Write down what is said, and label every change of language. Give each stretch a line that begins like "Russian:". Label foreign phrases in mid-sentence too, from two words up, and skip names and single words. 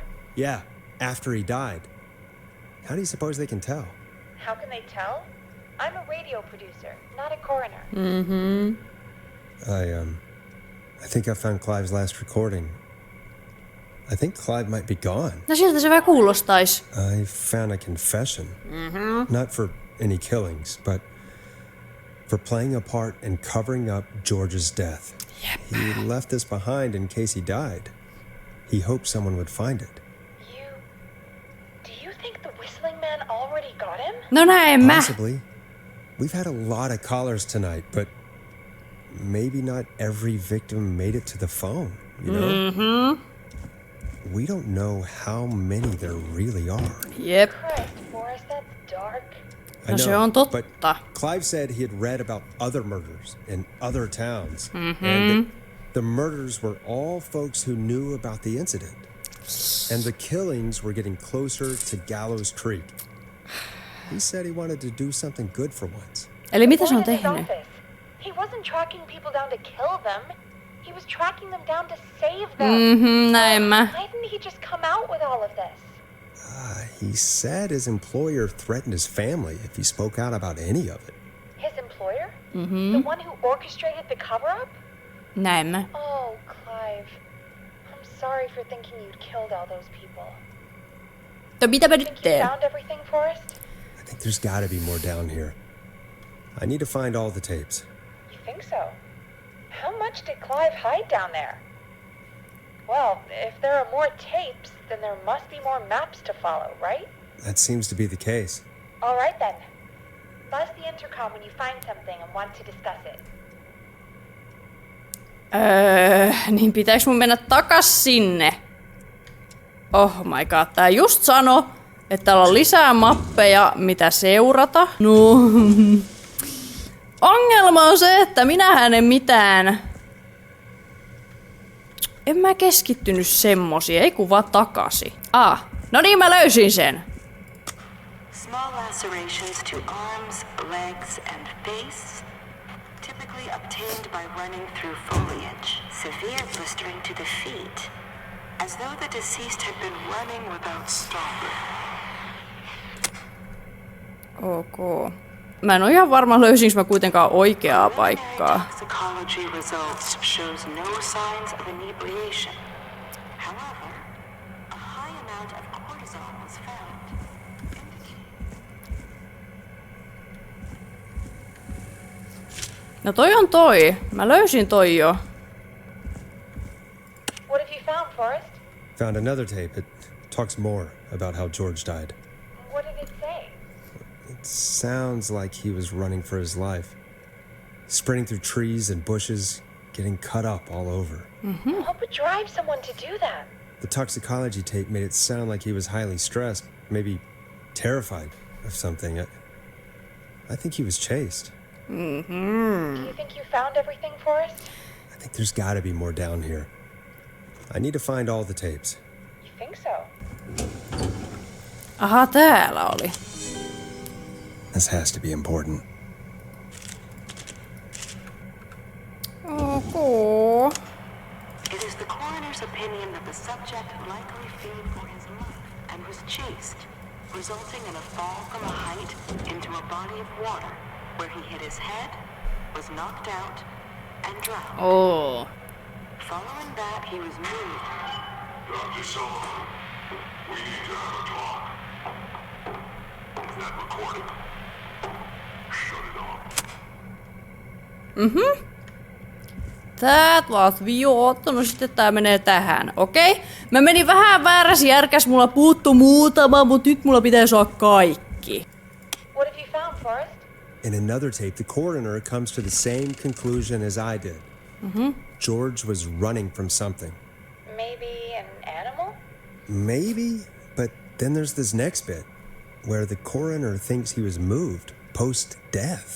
English: Yeah, after he died. How do you suppose they can tell? How can they tell? I'm a radio producer, not a coroner. I think I found Clive's last recording. I think Clive might be gone.
Finnish: No siltä se vähän kuulostais.
English: I found a confession. Not for any killings, but for playing a part in covering up George's death. Yep. He left this behind in case he died. He hoped someone would find it. Do you think the whistling man already got him?
Finnish: No näin mä.
English: Possibly. We've had a lot of callers tonight, but maybe not every victim made it to the phone, you know? We don't know how many there really are.
Finnish: Jep.
English: Christ, Forrest, that's dark. I
Finnish: No
English: know,
Finnish: se on totta.
English: but Clive said he had read about other murders in other towns. And the murders were all folks who knew about the incident. And the killings were getting closer to Gallows Creek. He said he wanted to do something good for once.
Finnish: Eli mitä se on
English: Warren in his
Finnish: tehnyt?
English: office. He wasn't tracking people down to kill them. He was tracking them down to save them.
Finnish: Näin mä.
English: Why didn't he just come out with all of this? He said his employer threatened his family if he spoke out about any of it. His employer? The one who orchestrated the cover-up?
Finnish: Näin mä.
English: Oh, Clive. I'm sorry for thinking you'd killed all those people.
Finnish: No mitä mä
English: Think
Finnish: nyt
English: you
Finnish: teen?
English: found everything, Forrest? I think there's gotta be more down here. I need to find all the tapes. You think so? How much did Clive hide down there? Well, if there are more tapes, then there must be more maps to follow, right? That seems to be the case. All right then. Buzz the intercom when you find something and want to discuss it.
Finnish: Niin pitäis mun mennä takas sinne.
English: Oh my god,
Finnish: tää just sano, että täällä on lisää mappeja, mitä seurata. No. Ongelma on se, että minähän en mitään... En mä keskittynyt semmosiin, ei kun vaan takaisin. No niin, mä löysin sen.
English: Small lacerations to arms, legs, and face, typically obtained by running through foliage. Severe blistering to the feet, as though the deceased had been running without stopping. Ok.
Finnish: Mä en oo ihan varma, löysinkö mä kuitenkaan oikeaa paikkaa.
English: Toxicology results shows no signs of inebriation. However, a high amount of cortisol was found.
Finnish: No toi on toi. Mä löysin toi jo.
English: What have you found, Forrest? Found another tape. It talks more about how George died. What did it say? It sounds like he was running for his life. Sprinting through trees and bushes, getting cut up all over. What would drive someone to do that? The toxicology tape made it sound like he was highly stressed, maybe terrified of something. I think he was chased. Do you think you found everything, Forrest? I think there's gotta be more down here. I need to find all the tapes. You think so?
Finnish: Aha, täällä oli.
English: This has to be important. Ok. It is the coroner's opinion that the subject likely feared for his life and was chased, resulting in a fall from a height into a body of water, where he hit his head, was knocked out, and drowned. Oh. Following that, he was moved. Dr. Sullivan, we need to have a talk. That recording. Shut it off. That was viottu.
Finnish: No sitten tää menee tähän. Okei. Mä menin vähän väärässä järkäs. Mulla puuttu muutama, mut nyt mulla pitää saada kaikki.
English: What have you found, Forrest? In another tape, the coroner comes to the same conclusion as I did. George was running from something. Maybe an animal? Maybe, but then there's this next bit where the coroner thinks he was moved post-death.